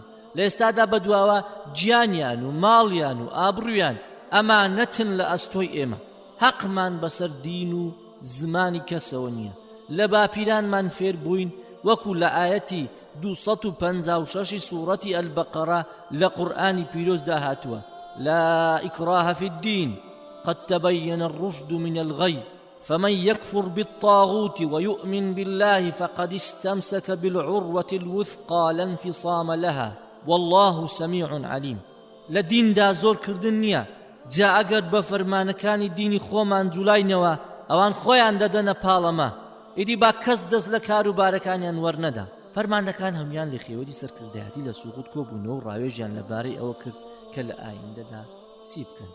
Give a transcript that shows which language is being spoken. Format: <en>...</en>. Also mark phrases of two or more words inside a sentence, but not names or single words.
<ckb>لە ئێستادا بەدواوە گیانیان و ماڵیان و ئابڕویان ئەمانەتن لە ئەستۆی ئێمە. حەقمان بەسەر دین و زمانی کەسەوە نییە. لە باپیرانمان فێر بووین وەکو لە ئاەتی 256 سوورەتی ئەلبەقەرە لە قورئانی پیرۆزدا هاتووە</ckb> <ar>لا إكراه في الدين قد تبين الرشد من الغي فمن يكفر بالطاغوت ويؤمن بالله فقد استمسك بالعروة الوثقى لا انفصام لها والله سميع عليم.</ar> <ckb>لدين دا زور كردن نيا جا ئەگەر بە فەرمانەکانی دینی خۆمان جوڵاینەوە ئەوان خۆیان دەدەنە پاڵەمە ئیدی با کەس دەست لە کاروبارەکانیان وەرنەدا. فەرمانەکان هەمویان لە خێوەتی سەرکردایەتی لە سوغوت کۆبوونەوە و ڕاوێژیان لەبارەی ئەوە کرد کە لە ئایندەدا چی بکەن.</ckb>